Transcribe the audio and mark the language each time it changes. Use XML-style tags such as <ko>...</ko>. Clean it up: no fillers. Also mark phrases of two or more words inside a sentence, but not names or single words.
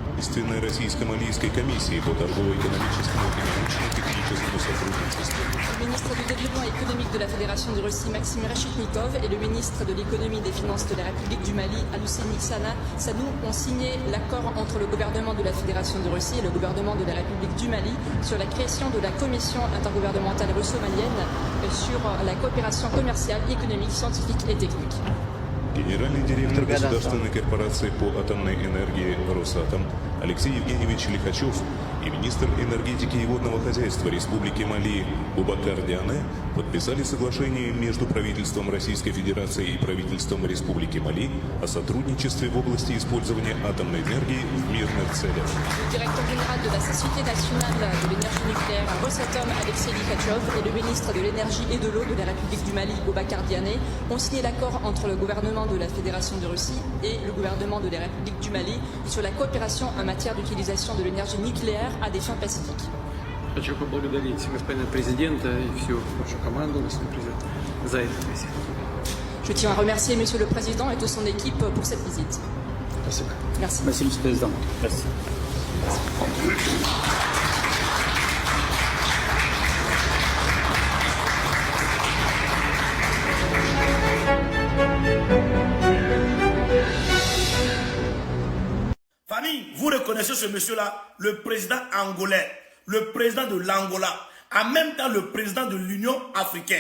<fr>Le ministre du Développement économique de la Fédération de Russie, Maxime Rachitnikov, et le ministre de l'Économie et des Finances de la République du Mali, Alousseni Sanou, ont signé l'accord entre le gouvernement de la Fédération de Russie et le gouvernement de la République du Mali sur la création de la commission intergouvernementale russo-malienne sur la coopération commerciale, économique, scientifique et technique.</fr> <ru>Генеральный директор государственной корпорации по атомной энергии «Росатом» Алексей Евгеньевич Лихачев и министр энергетики и водного хозяйства Республики Мали Бубакар Диане подписали соглашение между правительством Российской Федерации и правительством Республики Мали о сотрудничестве в области использования атомной энергии в мирных целях.</ru> <fr>Le directeur général de la Société nationale de l'énergie nucléaire Rosatom, Alexei Likhatchov, et le ministre de l'énergie et de l'eau de la République du Mali, Boubacar Diané, ont signé l'accord entre le gouvernement de la Fédération de Russie et le gouvernement de la République du Mali sur la coopération en matière d'utilisation de l'énergie nucléaire à des fins pacifiques.</fr> <ru>Хочу поблагодарить господина президента и всю вашу команду, господин президент, за эту визит.</ru> <fr>Je tiens à remercier Monsieur le Président et toute son équipe pour cette visite.</fr> <ru>Спасибо.</ru> <fr>Merci. Merci, Monsieur le Président. Merci. Famille, vous reconnaissez ce monsieur-là, le président angolais, le président de l'Angola, en même temps le président de l'Union africaine.</fr>